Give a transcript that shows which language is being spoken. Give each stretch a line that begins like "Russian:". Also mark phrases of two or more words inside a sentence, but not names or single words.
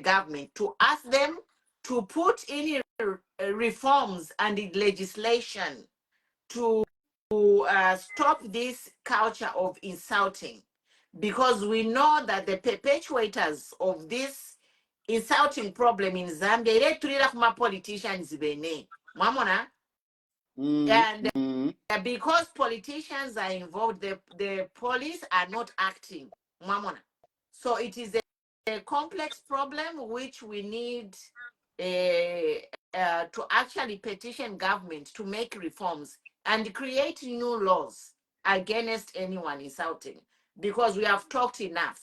English: government to ask them to put in reforms and legislation to stop this culture of insulting, because we know that the perpetuators of this insulting problem in Zambia,
Bemba: ile tulira kuma politicians bene mwamona,
English: and because politicians are involved, the police are not acting mwamona. So it is a complex problem which we need to actually petition government to make reforms and create new laws against anyone insulting, because we have talked enough.